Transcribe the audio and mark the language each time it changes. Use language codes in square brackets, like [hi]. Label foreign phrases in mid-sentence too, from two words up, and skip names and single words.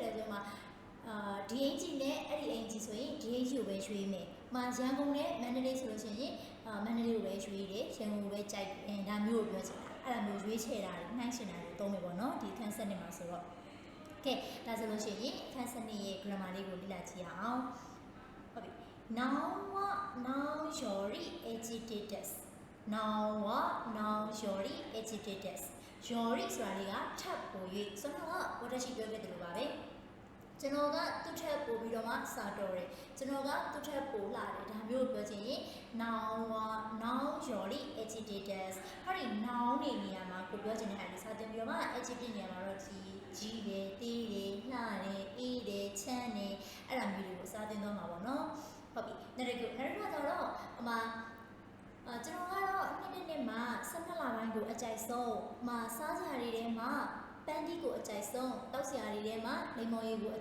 [my] လဲဆိုတော့ဒီအင်ဂျီနဲ့အဲ့ဒီအင်ဂျီဆိုရင်ဒီအင်ဂျီကိုပဲရွေးမယ်ရန်ကုန်နဲ့မန္တလေးဆိုလို့ရှိရင်မန္တလေးကိုပဲရွေးတယ်ရန်ကုန်ကိုပဲကြိုက်တယ်ဒါမျိုးကိုပြောချင်တာအဲ့ဒါမျိုးရွေးချယ်တာတွေနှိုင်းရှင်တာတွေသုံးမယ်ပေါ့နော်ဒီအခန်းဆက်နေမှာဆိုတော့ကဲဒါဆိုလို့ရှိရင်အခန်းဆက်နေရဲ့ grammar လေးကိုလေ့လာကြည့်အောင်ဟုတ်ပြီ [ja] Noun は noun より adjective です。Noun は noun より adjective です。 [my] よりဆိုတာလေးကထပ်ပို၍ဆိုတော့私ပြောခဲ့တယ်လို့ပါပဲ။ကျွန်တော်ကသူ့ထက်ပိုပြီးတော့မှစာတော်တယ်။ကျွန်တော်ကသူ့ထက်ပိုလာတယ်ဒါမျိုးပြောချင်ရင် [ja] noun は noun より adjective です။ [my] ဟာဒီ noun နေနေရာမှာကိုပြောချင်တဲ့အဲ့ဒီစာတင်ပြီးတော့မှ adjective နေရာမှာတော့ကြီးတယ်၊တေးတယ်၊လှတယ်၊အေးတယ်၊ချမ်းတယ်အဲ့ဒါမျိုးတွေကိုစာတင်တော့မှာပေါ့နော်။ဟုတ်ပြီနောက်တစ်ခုကျတော့ကျွန်တော်ကတော့ နှစ်မှာ12လပိုင်းကိုအကြိုက်ဆုံးစားစရာတွေထဲမှာပန်းတီးကိုအကြိုက်ဆုံးတောက်စရာတွေထဲမှာလိမ္မော်ရည်ကိုအ